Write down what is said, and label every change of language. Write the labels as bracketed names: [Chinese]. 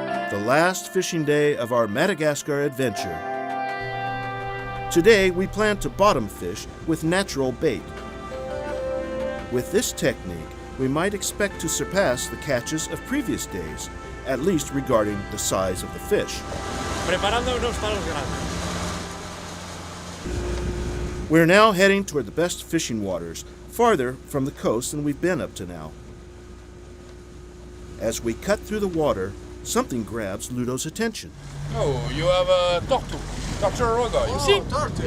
[English] The last fishing day of our Madagascar adventure. Today we plan to bottom fish with natural bait. With this technique, we might expect to surpass the catches of previous days, at least regarding the size of the fish. [Spanish] Preparándonos para los grandes. [English] We're now heading toward the best fishing waters, farther from the coast than we've been up to now. As we cut through the water, something grabs Ludo's attention. Oh, you have a tortu. Torture roga, you see?